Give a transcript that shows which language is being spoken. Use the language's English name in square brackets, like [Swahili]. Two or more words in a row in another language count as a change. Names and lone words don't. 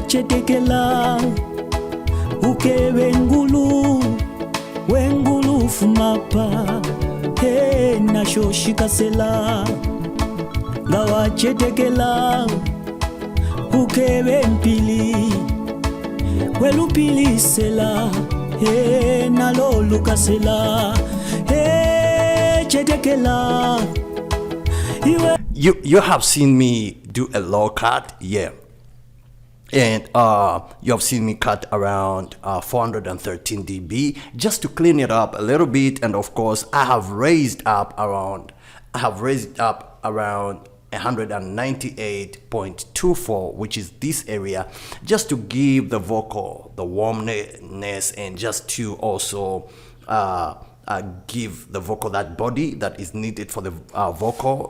[Bemba] chetekela ukebe ngulu wengulu fumapa nashoshikasela ngawa chetekela ukebe mpili welupilisela nalolukasela chetekela iwe. [English] You have seen me do a low cut, yeah, and you have seen me cut around 413 dB just to clean it up a little bit. And of course I have raised up around 198.24, which is this area, just to give the vocal the warmness and just to also give the vocal that body that is needed for the vocal.